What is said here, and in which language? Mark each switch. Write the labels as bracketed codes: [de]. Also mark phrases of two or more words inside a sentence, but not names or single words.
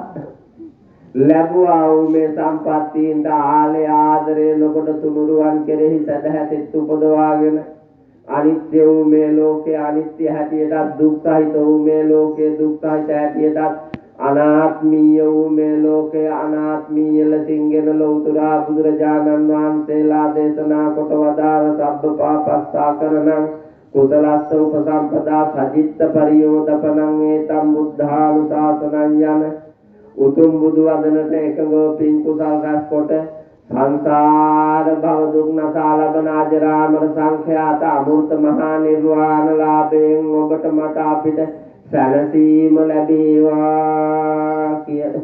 [si] ලැබුවා වූ මේ සම්පත්තීන්ට ආලේ ආදරේ නොකොට තුනුරුවන් කෙරෙහි සදහැතෙත් උපදවාගෙන අනිත්‍ය වූ මේ ලෝකේ අනිත්‍ය හැටියටත් දුක් සහිත වූ මේ ලෝකේ දුක් සහිත හැටියටත් අනාත්මීය වූ මේ ලෝකේ අනාත්මීය ලෙසින්ගෙන ලෞතුරා බුදුරජාණන් වහන්සේලා දේශනා කොට වදාළ [pi] සබ්බ පාපස්සා කරණං කුසලස්ස උපසම්පදා සජිත්ත පරියෝදපනං ඒතම් බුද්ධානුශාසනං [si] යන උතුම් බුදු වදනට එකඟව පින් කුසල් රැස් කොට සංසාර භව දුක් නසා ලබන අජරාමර සංඛ්‍යාත අමෘත මහා නිර්වාණ ලාභයෙන් ඔබට මට අපිට සැනසීම ලැබේවා කියලා.